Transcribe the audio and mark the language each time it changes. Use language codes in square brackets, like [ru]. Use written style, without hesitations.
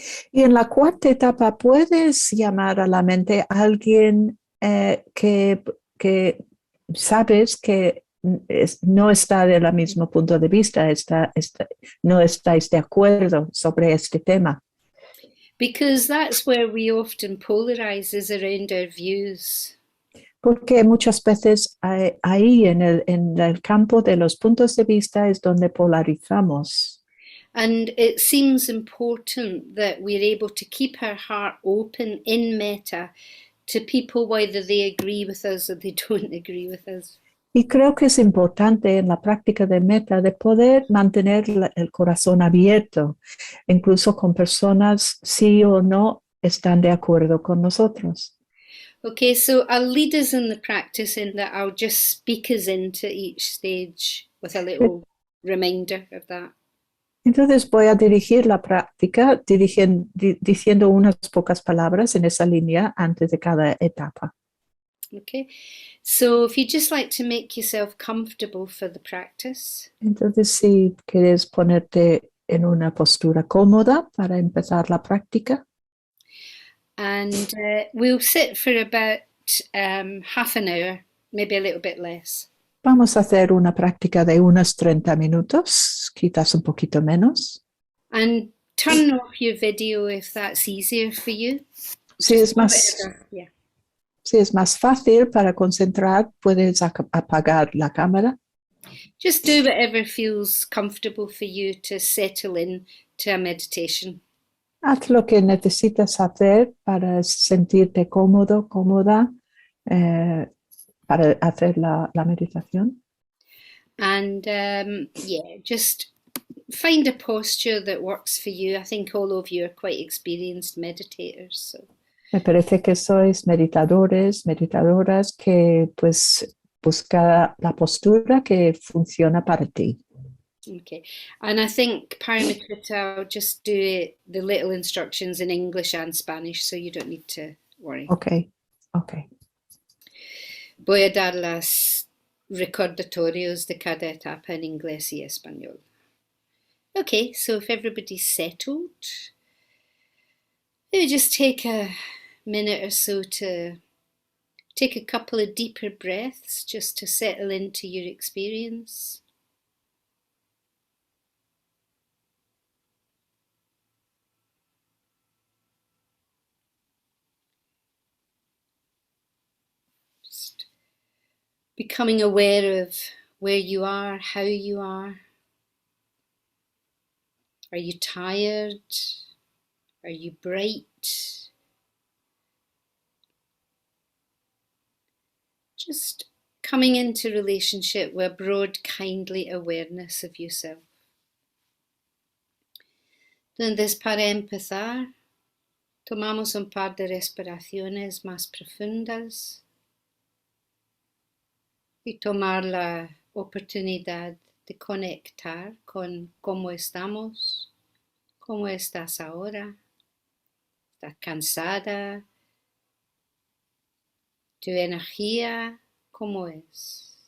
[es] Y en la cuarta etapa puedes llamar a la mente a alguien que sabes que no está del mismo punto de vista, no estáis de acuerdo sobre este tema. [en] Because that's where we often polarize, is around our views. [es] Porque muchas veces ahí en el campo de los puntos de vista es donde polarizamos. [en] And it seems important that we're able to keep our heart open in metta to people, whether they agree with us or they don't agree with us. [es] Y creo que es importante en la práctica de metta de poder mantener el corazón abierto, incluso con personas sí o no están de acuerdo con nosotros. [en] Okay, so I'll lead us in the practice in that I'll just speak us into each stage with a little reminder of that. [es] Entonces voy a dirigir la práctica diciendo unas pocas palabras en esa línea antes de cada etapa. [en] Okay, so if you'd just like to make yourself comfortable for the practice. [es] Entonces, si quieres ponerte en una postura cómoda para empezar la práctica. [en] And we'll sit for about half an hour, maybe a little bit less. [es] Vamos a hacer una práctica de unos 30 minutos, quizás un poquito menos. [en] And turn off your video if that's easier for you. [es] Si es más, [en] Yeah. [es] si es más fácil para concentrar, puedes apagar la cámara. [en] Just do whatever feels comfortable for you to settle in to a meditation. [es] Haz lo que necesitas hacer para sentirte cómodo, cómoda, para hacer la meditación. [en] And yeah, just find a posture that works for you. I think all of you are quite experienced meditators. So. [es] Me parece que sois meditadoras que pues busca la postura que funciona para ti. [en] Okay, and I think Paramakrita, I'll just do the little instructions in English and Spanish, so you don't need to worry. Okay. [es] Voy a dar las recordatorios de cada etapa en inglés y español. [en] Okay, so if everybody's settled, maybe just take a minute or so to take a couple of deeper breaths just to settle into your experience. Becoming aware of where you are, how you are. Are you tired? Are you bright? Just coming into relationship with a broad, kindly awareness of yourself. [es] Entonces, para empezar, tomamos un par de respiraciones más profundas y tomar la oportunidad de conectar con cómo estamos, cómo estás ahora, estás cansada, tu energía, cómo es.